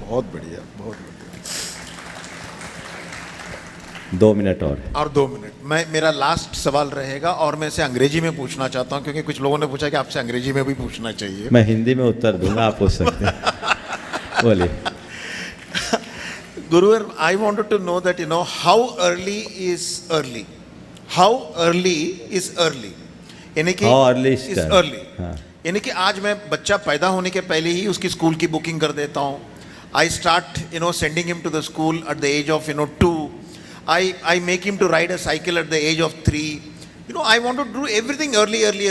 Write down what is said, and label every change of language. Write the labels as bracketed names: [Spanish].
[Hindi] बहुत बढ़िया, बहुत बढ़िया। 2 मिनट और 2 मिनट। मेरा लास्ट सवाल रहेगा और मैं इसे अंग्रेजी में पूछना चाहता हूँ, क्योंकि कुछ लोगों ने पूछा कि आपसे अंग्रेजी में भी पूछना चाहिए। मैं हिंदी में उत्तर दूंगा, आप पूछ सकते हैं। बोलिए। [English] Guruvar, I wanted to know that, how early is early? How early is early? [Hindi] यानी कि [English] How early is early? [Hindi] हाँ। यानी कि आज मैं बच्चा पैदा होने के पहले ही उसकी स्कूल की बुकिंग कर देता हूँ। [English] I start, sending him to the school at the age of, 2. I make him to ride a cycle at the age of 3. I want to do everything early.